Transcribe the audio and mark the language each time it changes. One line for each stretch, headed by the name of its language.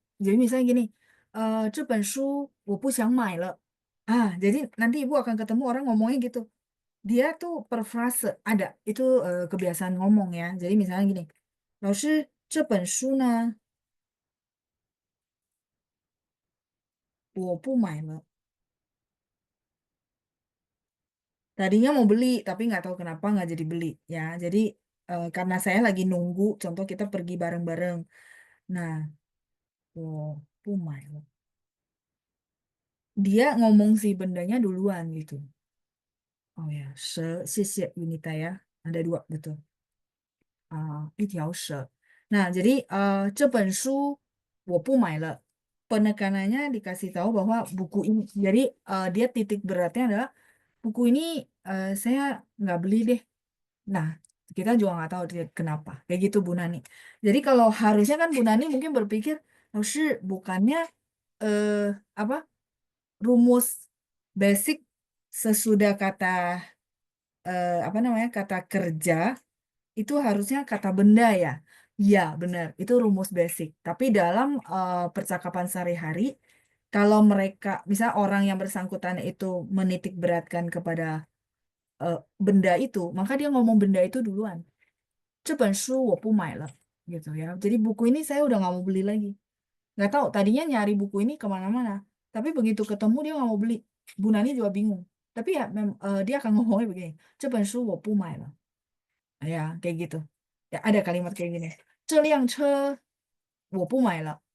Indonesian: Jadi misalnya gini,
Chinese: 这本书我不想买了.
Indonesian: Jadi nanti Ibu akan ketemu orang ngomongnya gitu. Dia tuh per frase ada itu kebiasaan ngomong ya. Jadi misalnya gini,
Chinese: 老师这本书呢我不买了.
Indonesian: Tadinya mau beli tapi nggak tahu kenapa nggak jadi beli ya. Jadi karena saya lagi nunggu, contoh kita pergi bareng-bareng. Nah,
Chinese: 我不买了.
Indonesian: Dia ngomong si bendanya duluan gitu. Oh ya,
Chinese: 谢谢
Indonesian: Yunita ya. Ada dua betul.
Chinese: 一条蛇.
Indonesian: Nah, jadi
Chinese: 这本书我不买了.
Indonesian: Penekanannya dikasih tahu bahwa buku ini. Jadi dia titik beratnya adalah buku ini saya nggak beli deh. Nah, kita juga nggak tahu dia kenapa. Kayak gitu Bu Nani. Jadi kalau harusnya kan Bu Nani mungkin berpikir, bukannya eh, apa rumus basic sesudah kata apa namanya kata kerja itu harusnya kata benda ya. Iya, benar. Itu rumus basic. Tapi dalam percakapan sehari-hari, kalau mereka, misal orang yang bersangkutan itu menitik beratkan kepada eh, benda itu, maka dia ngomong benda itu duluan.
Chinese: 这本书我不买了
Indonesian: gitu ya. Jadi buku ini saya udah nggak mau beli lagi. Nggak tahu, tadinya nyari buku ini kemana-mana. Tapi begitu ketemu dia nggak mau beli. Bu Nani juga bingung. Tapi ya dia akan ngomongnya begini,
Chinese: 这本书我不买了.
Indonesian: Ya, kayak gitu. Ya, ada kalimat kayak gini.
Chinese: 这辆车我不买了.